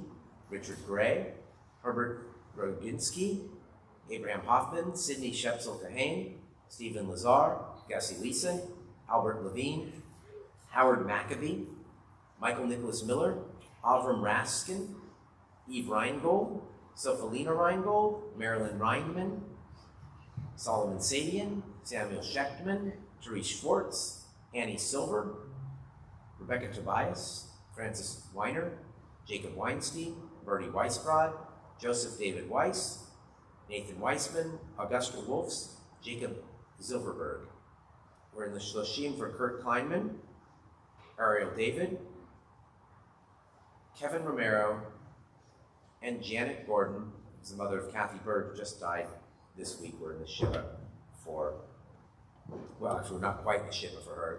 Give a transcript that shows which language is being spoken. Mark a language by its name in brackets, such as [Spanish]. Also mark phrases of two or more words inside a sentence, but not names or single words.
[English] Richard Gray, Herbert Roginski, Abraham Hoffman, Sidney Shepsel Kahane, Stephen Lazar, Gussie Leeson, Albert Levine, Howard McAfee, Michael Nicholas Miller, Avram Raskin, Eve Reingold, Sophelina Reingold, Marilyn Reinman, Solomon Sadian, Samuel Schechtman, Therese Schwartz, Annie Silver, Rebecca Tobias, Francis Weiner, Jacob Weinstein, Bertie Weisbrod, Joseph David Weiss, Nathan Weissman, Augusta Wolfs, Jacob Zilverberg. We're in the Shloshim for Kurt Kleinman, Ariel David, Kevin Romero, and Janet Gordon, who's the mother of Kathy Bird, who just died this week. We're in the Shiva for, well, actually, we're not quite in the Shiva for her.